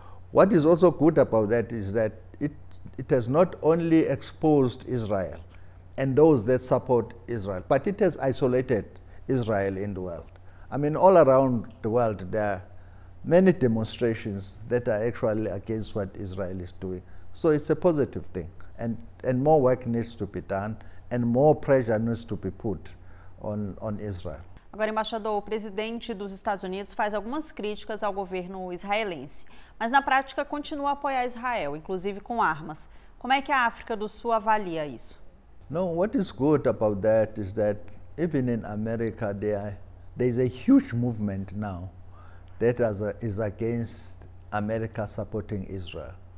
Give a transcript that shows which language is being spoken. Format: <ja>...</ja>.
<en>What is also good about that is that it has not only exposed Israel and those that support Israel, but it has isolated Israel in the world. I mean, all around the world, there are many demonstrations that are actually against what Israel is doing. So it's a positive thing. And more work needs to be done, and more pressure needs to be put on Israel.</en> <pt>Agora, embaixador, o presidente dos Estados Unidos faz algumas críticas ao governo israelense, mas na prática continua a apoiar Israel, inclusive com armas. Como é que a África do Sul avalia isso?</pt> <en>No, what is good about that is that even in America there is a huge movement now that is against America supporting Israel.</en>